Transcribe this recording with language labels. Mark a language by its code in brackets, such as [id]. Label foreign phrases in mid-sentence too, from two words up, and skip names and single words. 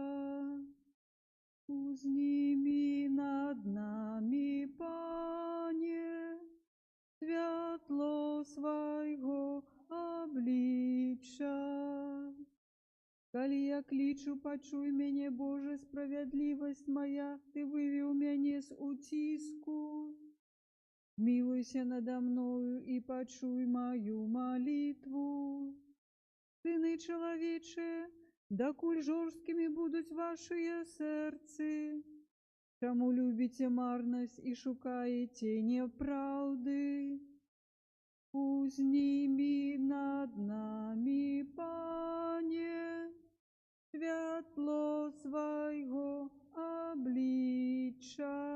[be] Узнімі над намі, Пане, святло свайго аблічча. Калі я клічу, пачуй мяне, Боже, справядлівасць мая, Ты вывеў мяне з уціску. [uk] Милуйся надо мною і пачуй мою молитву. [be] Сыны чалавечыя, дакуль жорсткімі будуць вашыя сэрцы? Чаму любіце марнасць і шукаеце няпраўды? Узнімі над намі, Пане, святло свайго аблічча.